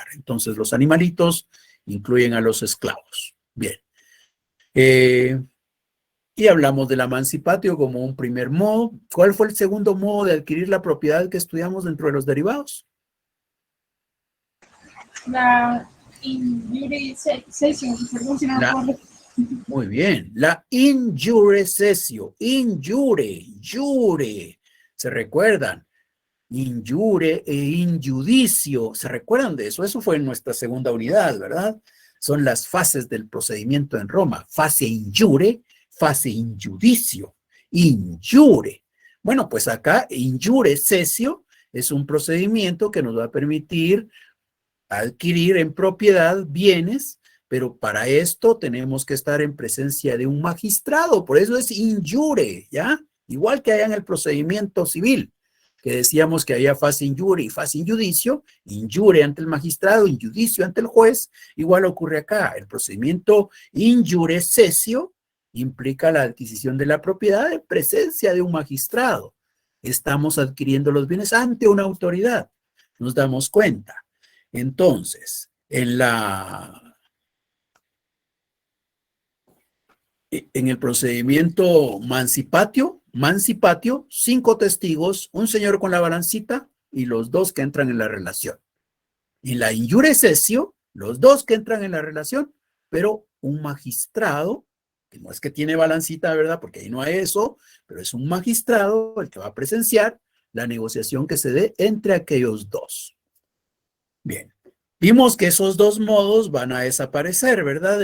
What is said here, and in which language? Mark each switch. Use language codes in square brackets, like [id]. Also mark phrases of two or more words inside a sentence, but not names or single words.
[es] Entonces, los animalitos incluyen a los esclavos. Bien. Y hablamos de la emancipatio como un primer modo. ¿Cuál fue el segundo modo de adquirir la propiedad que estudiamos dentro de los derivados? [la] La in iure cessio, [es] perdón si no me acuerdo. Muy bien, la [la] in iure cessio, in iure, iure, [es] ¿se recuerdan? [la] In iure e in judicio, [es] ¿se recuerdan de eso? Eso fue en nuestra segunda unidad, ¿verdad? Son las fases del procedimiento en Roma, fase [la] in iure, [es] fase [la] in judicio, in iure. [es] Bueno, pues acá [la] in iure cessio [es] es un procedimiento que nos va a permitir adquirir en propiedad bienes, pero para esto tenemos que estar en presencia de un magistrado, por eso es [la] in iure, [es] ¿ya? Igual que allá en el procedimiento civil, que decíamos que había fase [la] in iure [es] y fase [la] in iure [es] ante el magistrado, [la] in judicio [es] ante el juez, igual ocurre acá. El procedimiento [la] in iure cessio [es] implica la adquisición de la propiedad en presencia de un magistrado. Estamos adquiriendo los bienes ante una autoridad, nos damos cuenta. Entonces, en el procedimiento mancipatio, 5 testigos, un señor con la balancita y los dos que entran en la relación. En la [la] in iure cessio, [es] los dos que entran en la relación, pero un magistrado, que no es que tiene balancita, ¿verdad? Porque ahí no hay eso, pero es un magistrado el que va a presenciar la negociación que se dé entre aquellos dos. Bien, vimos que esos dos modos van a desaparecer, ¿verdad?